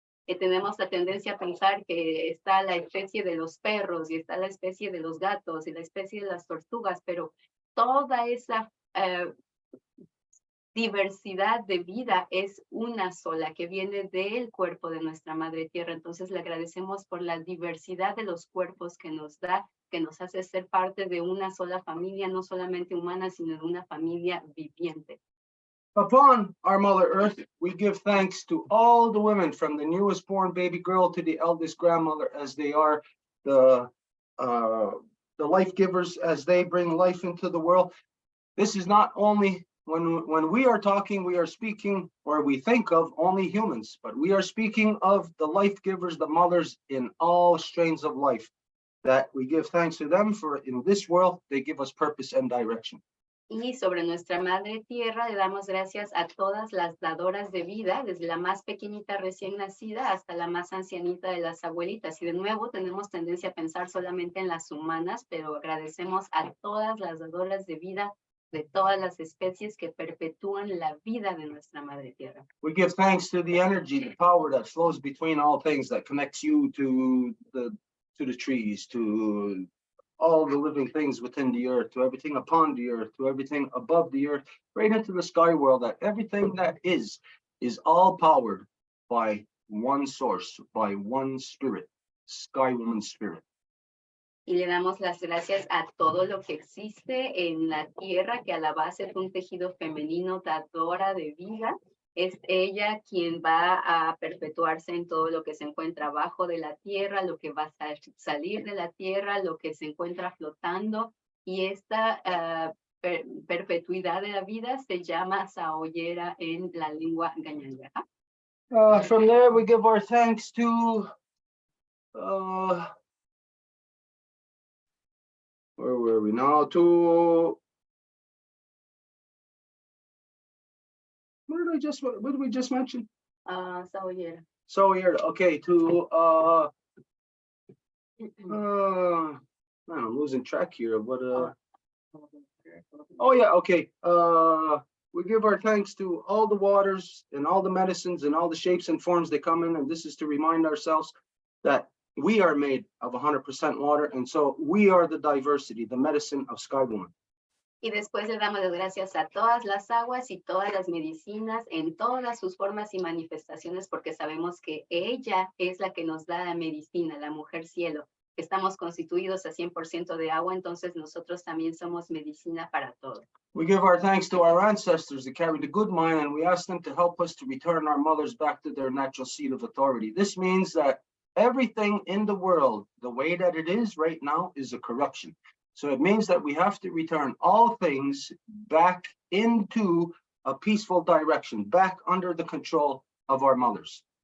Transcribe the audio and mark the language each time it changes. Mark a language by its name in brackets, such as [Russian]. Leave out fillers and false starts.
[Spanish] Tenemos la tendencia a pensar que está la especie de los perros y está la especie de los gatos y la especie de las tortugas, pero toda esa diversidad de vida es una sola que viene del cuerpo de nuestra madre tierra. Entonces le agradecemos por la diversidad de los cuerpos que nos da, que nos hace ser parte de una sola familia, no solamente humana, sino de una familia viviente. [English] Upon our Mother Earth, we give thanks to all the women from the newest born baby girl to the eldest grandmother, as they are the life givers, as they bring life into the world. This is not only when we are talking, we are speaking, or we think of only humans, but we are speaking of the life givers, the mothers in all strains of life, that we give thanks to them for in this world, they give us purpose and direction. [Spanish] Y sobre nuestra madre tierra le damos gracias a todas las dadoras de vida, desde la más pequeñita recién nacida hasta la más ancianita de las abuelitas. Y de nuevo tenemos tendencia a pensar solamente en las humanas, pero agradecemos a todas las dadoras de vida de todas las especies que perpetúan la vida de nuestra madre tierra. [English] We give thanks to the energy, the power that flows between all things, that connects you to the trees, to all the living things within the earth, to everything upon the earth, to everything above the earth, right into the sky world, that everything that is all powered by one source, by one spirit, Sky Woman spirit. [Spanish] Y le damos las gracias a todo lo que existe en la tierra, que a la base es un tejido femenino dadora de vida. Es ella quien va a perpetuarse en todo lo que se encuentra abajo de la tierra, lo que va a salir de la tierra, lo que se encuentra flotando. Y esta perpetuidad de la vida se llama saoyera en la lengua gañanga. [English] From there, we give our thanks to where were we now? What did we just mention? Saoyera. So here, okay, to man, I'm losing track here of what oh yeah, okay. We give our thanks to all the waters and all the medicines and all the shapes and forms they come in, and this is to remind ourselves that we are made of 100% water, and so we are the diversity, the medicine of Sky Woman. [Spanish] Y después le damos las gracias a todas las aguas y todas las medicinas en todas sus formas y manifestaciones, porque sabemos que ella es la que nos da la medicina, la mujer cielo. Estamos constituidos a 100% de agua, entonces nosotros también somos medicina para todo. [English] We give our thanks to our ancestors that carried the good mind, and we ask them to help us to return our mothers back to their natural seat of authority. This means that everything in the world, the way that it is right now, is a corruption. So it means that we have to return all things back into a peaceful direction, back under the control of our mothers.